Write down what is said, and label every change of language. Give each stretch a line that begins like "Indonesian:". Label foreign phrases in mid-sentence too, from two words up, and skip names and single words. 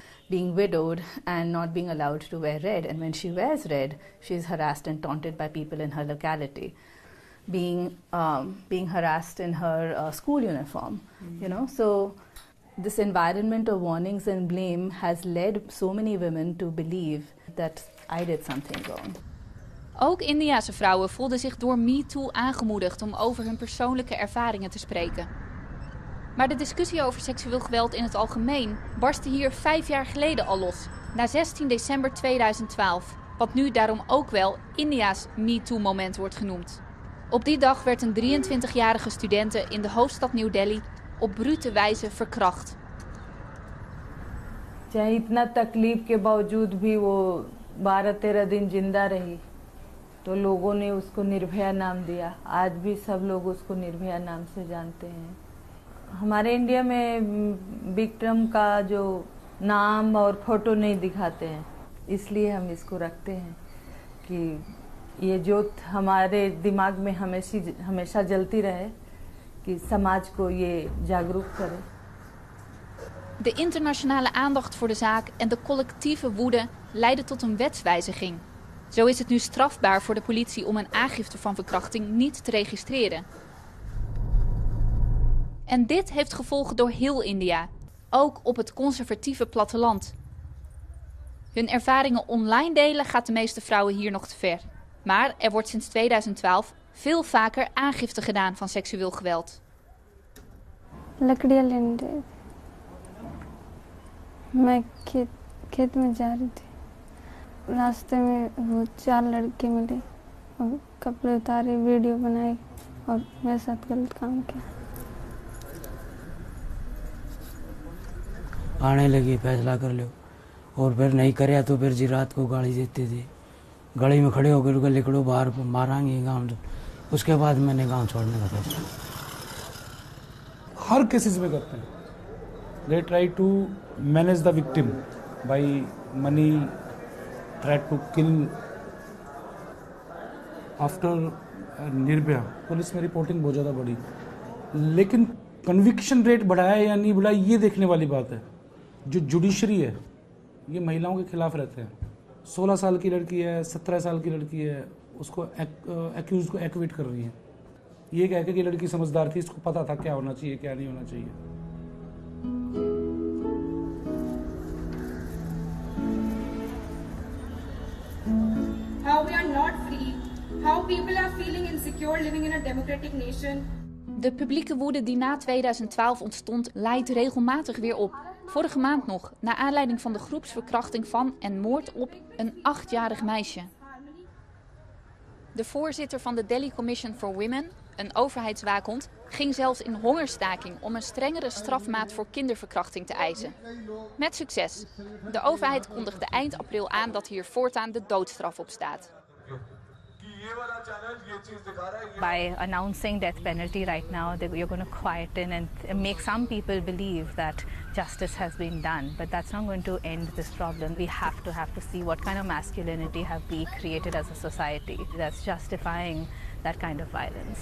English: Being widowed and not being allowed to wear red, and when she wears red, she's harassed and taunted by people in her locality. Being harassed in her school uniform, you know. So this environment of warnings and blame has led so many women to believe that I did something wrong.
Dutch: Ook Indiase vrouwen voelden zich door Me Too aangemoedigd om over hun persoonlijke ervaringen te spreken. Maar de discussie over seksueel geweld in het algemeen barstte hier 5 jaar geleden al los, na 16 december 2012, wat nu daarom ook wel India's Me Too moment wordt genoemd. Op die dag werd een 23-jarige studente in de hoofdstad New Delhi op brute wijze verkracht.
Hindi: चाहे इतना तकलीफ के बावजूद भी वो 12-13 दिन जिंदा रही, तो लोगों ने उसको निर्भया नाम दिया. आज भी सब लोग उसको निर्भया नाम से जानते हैं. हमारे इंडिया में विक्रम का जो नाम और फोटो नहीं दिखाते हैं, इसलिए हम इसको रखते हैं कि ये ज्योत हमारे दिमाग में हमेशा जलती रहे, कि समाज को ये जागरूक करे.
Dutch: De internationale aandacht voor de zaak en de collectieve woede leidden tot een wetswijziging. Zo is het nu strafbaar voor de politie om een aangifte van verkrachting niet te registreren. En dit heeft gevolgen door heel India, ook op het conservatieve platteland. Hun ervaringen online delen gaat de meeste vrouwen hier nog te ver. Maar er wordt sinds 2012 veel vaker aangifte gedaan van seksueel geweld.
Hindi: मैं खेत में जा रही थी. रास्ते में वो 4 लड़के मिले और कपड़े उतारे, वीडियो बनाई और मेरे साथ गलत काम किया. आने लगी, फैसला कर लो, और फिर नहीं करे तो फिर जी रात को गाड़ी देते थे. गाड़ी में खड़े होकर गले निकलो, बाहर मारेंगे गाँव. उसके बाद मैंने गाँव छोड़ने का फैसला. हर केसेस में करते हैं.
English: They try to manage the victim by money, try to kill.
Hindi: After निर्भया पुलिस में रिपोर्टिंग बहुत ज़्यादा बढ़ी, लेकिन कन्विक्शन रेट बढ़ाया या नहीं बढ़ाया ये देखने वाली बात है. जो जुडिशरी है ये महिलाओं के खिलाफ रहते हैं. 16 साल की लड़की है, 17 साल की लड़की है, उसको एक्यूज को एक्विट कर रही है. ये कह के कि लड़की समझदार थी, इसको पता था क्या होना चाहिए क्या नहीं होना चाहिए.
English: How we are not free, how people are feeling insecure living in a democratic nation.
Dutch: De publieke woede die na 2012 ontstond, leidt regelmatig weer op. Vorige maand nog, naar aanleiding van de groepsverkrachting van en moord op een 8-jarig meisje. De voorzitter van de Delhi Commission for Women, een overheidswaakhond, ging zelfs in hongerstaking om een strengere strafmaat voor kinderverkrachting te eisen. Met succes. De overheid kondigde eind april aan dat hier voortaan de doodstraf op staat.
English: By announcing death penalty right now, you're going to quieten and make some people believe that justice has been done. But that's not going to end this problem. We have to see what kind of masculinity have we created as a society that's justifying that kind of violence.